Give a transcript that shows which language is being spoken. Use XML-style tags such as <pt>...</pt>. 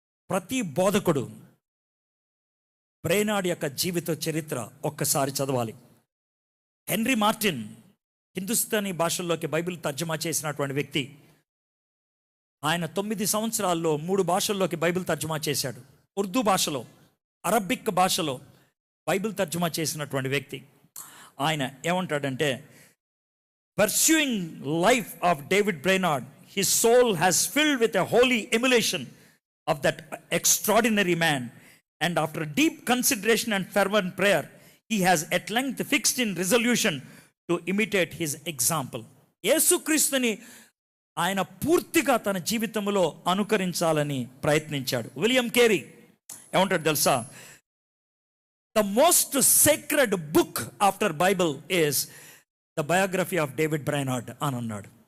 <te>ప్రతి బోధకుడు బ్రైనార్డ్ యొక్క జీవిత చరిత్ర ఒక్కసారి చదవాలి. హెన్రీ మార్టిన్ హిందుస్థానీ భాషల్లోకి బైబిల్ తర్జుమా చేసినటువంటి వ్యక్తి. ఆయన 9 సంవత్సరాల్లో 3 భాషల్లోకి బైబిల్ తర్జుమా చేశాడు. ఉర్దూ భాషలో, అరబిక్ భాషలో బైబిల్ తర్జుమా చేసినటువంటి వ్యక్తి. ఆయన ఏమంటాడంటే,</te> <en>pursuing life of David Brainerd, his soul has filled with a holy emulation of that extraordinary man, and after deep consideration and fervent prayer, he has at length fixed in resolution to imitate his example.</en> <te>యేసుక్రీస్తుని ఆయన పూర్తిగా తన జీవితంలో అనుకరించాలని ప్రయత్నించాడు. William Carey ఏమంటాడు తెలుసా?</te> <en>the most sacred book after Bible is the biography of David Brainerd</en> <te>అని అన్నాడు.</te>